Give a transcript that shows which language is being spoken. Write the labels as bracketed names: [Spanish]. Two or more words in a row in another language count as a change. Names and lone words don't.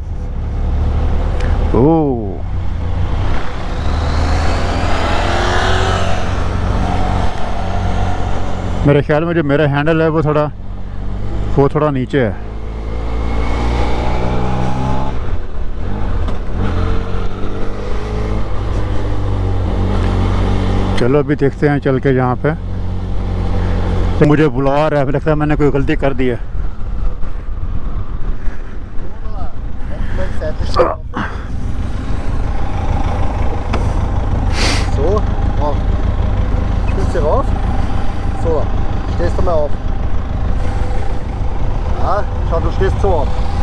[Hindi] ओ मेरे ख्याल में जो मेरा हैंडल है वो थोड़ा नीचे है। चलो अभी देखते हैं चल के यहाँ पे। तो मुझे बुला रहा है, लगता है मैंने कोई गलती कर दी है। [German] So, auf. Spitze rauf. So, stehst du mal auf. Ja, schau, du stehst so auf.